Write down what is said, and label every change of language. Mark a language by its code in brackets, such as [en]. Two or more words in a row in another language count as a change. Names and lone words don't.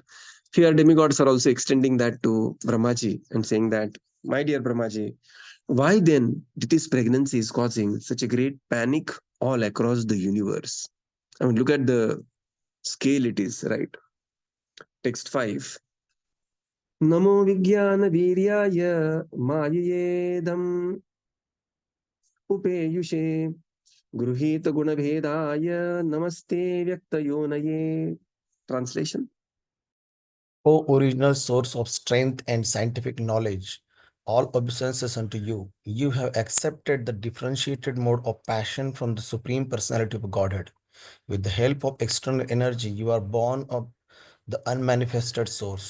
[en] Here, demigods are also extending that to Brahmaji and saying that, my dear Brahmaji, why then Diti's pregnancy is causing such a great panic all across the universe? I mean, look at the scale it is, right? Text 5. [sa] नमो विज्ञान वीर्याय मयेदम् उपेयुषे गृहीत गुणभेदाय नमस्ते व्यक्तयोनये. [en] Translation. O original source of strength and scientific knowledge, all obeisances unto you. You have accepted the differentiated mode of passion from the Supreme Personality of Godhead. With the help of external energy, you are born of the unmanifested source.